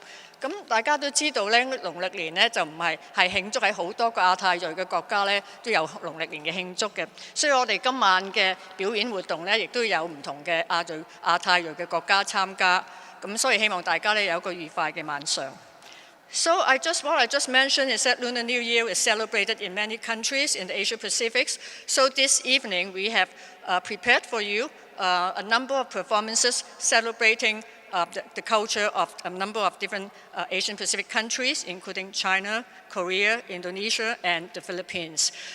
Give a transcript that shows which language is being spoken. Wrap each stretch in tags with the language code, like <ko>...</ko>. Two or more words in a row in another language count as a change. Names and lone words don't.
<yue>咁大家都知道咧，農曆年咧就唔係慶祝喺好多個亞太裔嘅國家咧都有農曆年嘅慶祝嘅，所以我哋今晚嘅表演活動咧亦都有唔同嘅亞太裔嘅國家參加，咁所以希望大家咧有一個愉快嘅晚上。</yue> <en>So what I just mentioned is that Lunar New Year is celebrated in many countries in the Asia Pacific. So this evening we have prepared for you a number of performances celebrating the culture of a number of different Asian Pacific countries, including China, Korea, Indonesia, and the Philippines.</en>